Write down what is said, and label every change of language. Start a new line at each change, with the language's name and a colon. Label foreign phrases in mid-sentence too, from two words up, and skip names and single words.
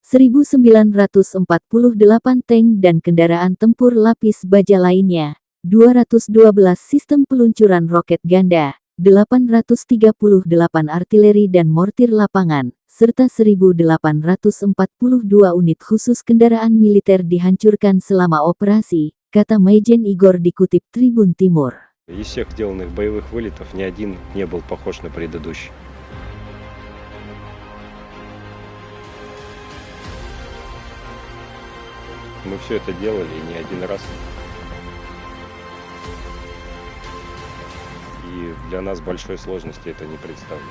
Indonesian: 1948 tank dan kendaraan tempur lapis baja lainnya, 212 sistem peluncuran roket ganda, 838 artileri dan mortir lapangan, serta 1842 unit khusus kendaraan militer dihancurkan selama operasi, kata Majen Igor dikutip Tribun Timur.
Russian: Из всех сделанных боевых вылетов ни один не был похож на предыдущий. Мы все это делали не один раз. И для нас большой сложности это не представляет.